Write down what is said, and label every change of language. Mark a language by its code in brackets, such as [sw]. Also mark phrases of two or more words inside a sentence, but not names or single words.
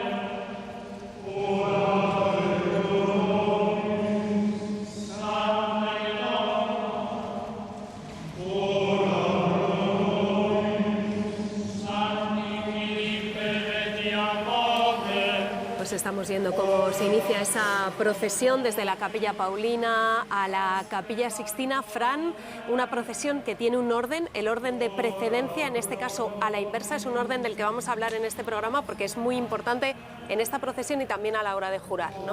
[la] ora pro nobis, Sancte Ioannes, ora pro nobis, Sancti Filippe et Jacobe. [es] Pues estamos viendo cómo se inicia esa procesión desde la Capilla Paulina a la Capilla Sixtina. Fran, una procesión que tiene un orden, el orden de precedencia, en este caso a la inversa, es un orden del que vamos a hablar en este programa porque es muy importante en esta procesión y también a la hora de jurar, ¿no?